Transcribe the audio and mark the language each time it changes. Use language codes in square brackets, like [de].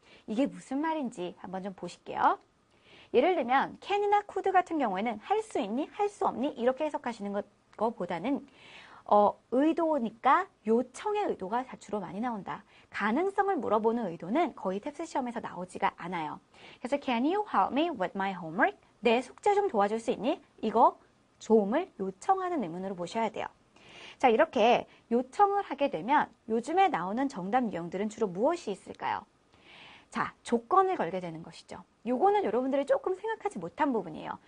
[ko] 이게 무슨 말인지 한번 좀 보실게요. 예를 들면 can이나 could 같은 경우에는 할 수 있니? 할 수 없니? 이렇게 해석하시는 것보다는 의도니까 요청의 의도가 주로 많이 나온다. 가능성을 물어보는 의도는 거의 탭스 시험에서 나오지가 않아요. 그래서 [en] can you help me with my homework? [ko] 내 숙제 좀 도와줄 수 있니? 이거 도움을 요청하는 의문으로 보셔야 돼요. 자, 이렇게 요청을 하게 되면 요즘에 나오는 정답 유형들은 주로 무엇이 있을까요? 자, 조건을 걸게 되는 것이죠. 요거는 여러분들이 조금 생각하지 못한 부분이에요.